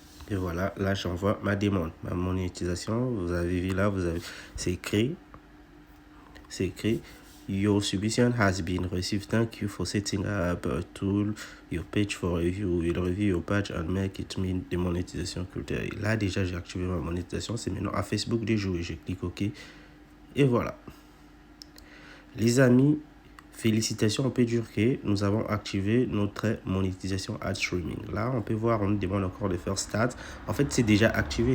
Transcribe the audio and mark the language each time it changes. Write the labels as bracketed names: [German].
[French] Et voilà, là j'envoie ma demande, ma monétisation. Vous avez vu là, c'est écrit. C'est écrit. [English] Your submission has been received. Thank you for setting up a tool. Your page for review. Will review your page and make it meet the monétisation criteria. [French] Là déjà j'ai activé ma monétisation. C'est maintenant à Facebook de jouer. Je clique OK. Et voilà. Les amis, félicitations, on peut dire que nous avons activé notre monétisation ad streaming. Là, on peut voir, on nous demande encore de faire start. En fait, c'est déjà activé.